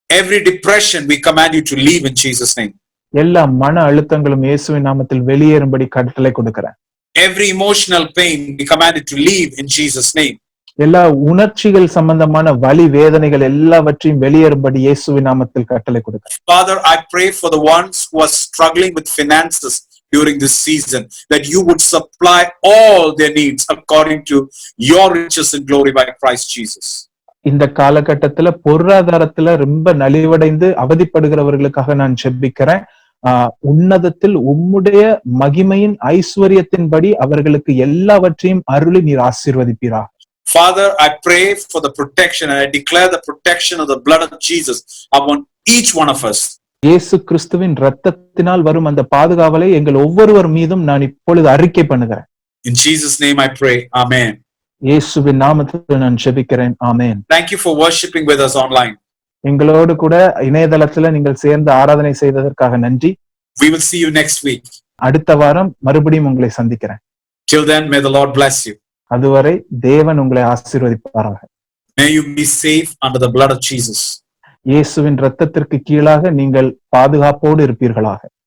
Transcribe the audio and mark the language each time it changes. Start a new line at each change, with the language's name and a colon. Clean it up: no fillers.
English: Every depression, we command you to leave in Jesus' name.
Tamil: எல்லா மன அழுத்தங்களும் இயேசுவின் நாமத்தில் வெளியேறும்படி கட்டளை கொடுக்கிறேன்.
English: Every emotional pain, we command it to leave in Jesus' name.
Tamil: எல்லா உணர்ச்சிகள் சம்பந்தமான வலி வேதனைகள் எல்லாவற்றையும் வெளியேறும்படி இயேசுவின் நாமத்தில் கட்டளை கொடுக்கிறேன்.
English: Father, I pray for the ones who are struggling with finances during this season, that you would supply all their needs according to your riches and glory by Christ Jesus.
Tamil: இந்த காலகட்டத்துல பொருளாதாரத்துல ரொம்ப நலிவடைந்து அவதிப்படுகிறவர்களுக்காக நான் ஜெபிக்கிறேன். உன்னதத்தில் உம்முடைய மகிமையின் ஐஸ்வர்யத்தின்படி அவர்களுக்கு எல்லாவற்றையும் அருளி நீர் ஆசீர்வதிப்பீராக.
English: Father, I pray for the protection and I declare the protection of the blood of Jesus upon each one of us.
Tamil: இயேசு கிறிஸ்துவின் இரத்தத்தினால் வரும் அந்த பாதுகாவலை எங்கள் ஒவ்வொருவர் மீதும் நான் இப்பொழுது அறிக்கை பண்ணுகிறேன்.
English: In Jesus' name I pray. Amen.
Tamil: இயேசுவின் நாமத்தில் நான் ஜெபிக்கிறேன். ஆமென்.
English: Thank you for worshiping with us online.
Tamil: எங்களோடு கூட இணையதளத்துல நீங்கள் சேர்ந்து ஆராதனை செய்ததற்காக நன்றி.
English: We will see you next week.
Tamil: அடுத்த வாரம் மறுபடியும் உங்களை சந்திக்கிறேன்.
English: Till then, may the Lord bless you.
Tamil: அதுவரை தேவன் உங்களை ஆசீர்வதிப்பாராக.
English: May you be safe under the blood of Jesus.
Tamil: இயேசுவின் இரத்தத்திற்கு கீழாக நீங்கள் பாதுகாப்போடு இருப்பீர்களாக.